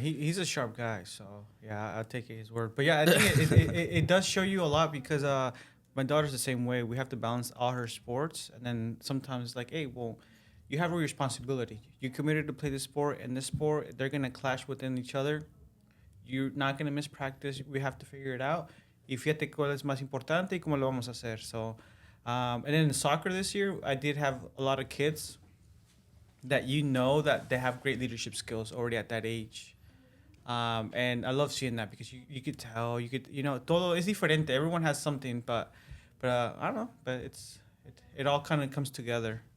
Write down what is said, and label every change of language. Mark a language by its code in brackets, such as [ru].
[en] he's a sharp guy, so yeah, I'll take his word. But yeah, I think it does show you a lot because my daughter's the same way. We have to balance all her sports, and then sometimes it's like, hey, well, you have a responsibility. You committed to play this sport, and this sport they're gonna clash within each other. You're not gonna miss practice. We have to figure it out. [es] Y fíjate cuál es más importante y cómo lo vamos a hacer. [en] So, and then in soccer this year, I did have a lot of kids that that they have great leadership skills already at that age. And I love seeing that because you could tell, [es] todo es diferente. [en] Everyone has something, but I don't know, but it all kind of comes together.